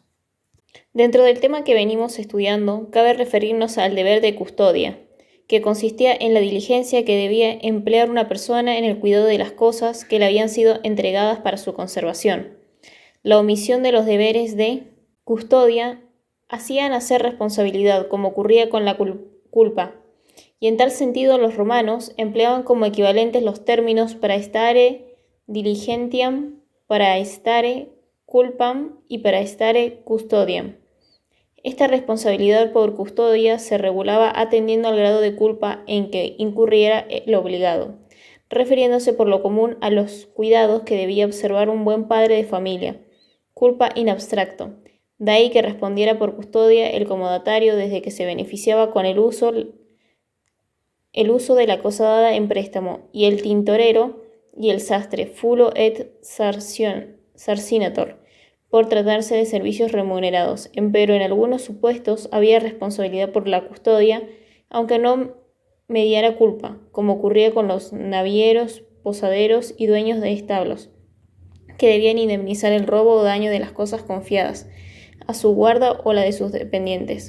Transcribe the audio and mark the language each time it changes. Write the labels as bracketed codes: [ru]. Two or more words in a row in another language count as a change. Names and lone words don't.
[es] Dentro del tema que venimos estudiando, cabe referirnos al deber de custodia, que consistía en la diligencia que debía emplear una persona en el cuidado de las cosas que le habían sido entregadas para su conservación. La omisión de los deberes de custodia hacía nacer responsabilidad, como ocurría con la culpa, y en tal sentido los romanos empleaban como equivalentes los términos [la] praestare diligentiam, praestare culpam [es] y [la] praestare custodiam. [es] Esta responsabilidad por custodia se regulaba atendiendo al grado de culpa en que incurriera el obligado, refiriéndose por lo común a los cuidados que debía observar un buen padre de familia, [la] culpa in abstracto. [es] De ahí que respondiera por custodia el comodatario desde que se beneficiaba con el uso de la cosa dada en préstamo, y el tintorero y el sastre, [la] fulo et sarcinator, [es] por tratarse de servicios remunerados. Empero en algunos supuestos había responsabilidad por la custodia, aunque no mediara culpa, como ocurría con los navieros, posaderos y dueños de establos, que debían indemnizar el robo o daño de las cosas confiadas a su guarda o la de sus dependientes.